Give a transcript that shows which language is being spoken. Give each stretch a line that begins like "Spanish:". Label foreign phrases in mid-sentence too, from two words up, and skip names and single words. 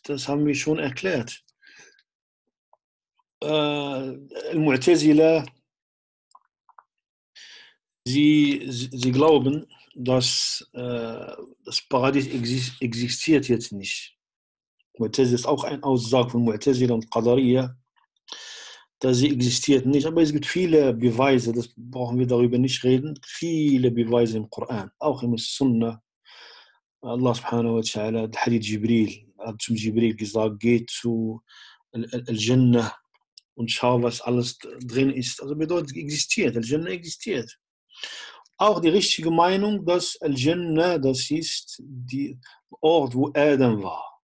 German: Das haben wir schon erklärt. Al-Mu'tazila, sie glauben, dass das Paradies existiert jetzt nicht. Mu'tazila ist auch ein Aussage von Mu'tazila und Qadariyah, dass sie existiert nicht. Aber es gibt viele Beweise, das brauchen wir darüber nicht reden, viele Beweise im Koran, auch im Sunnah.
Arabic: الله سبحانه وتعالى,
German: der Hadith Jibril, hat zum Jibril gesagt, geht zu Al-Jannah und schau, was alles drin ist. Also bedeutet, existiert, Al-Jannah existiert. Auch die richtige Meinung, dass Al-Jannah, das ist der Ort, wo Adam war.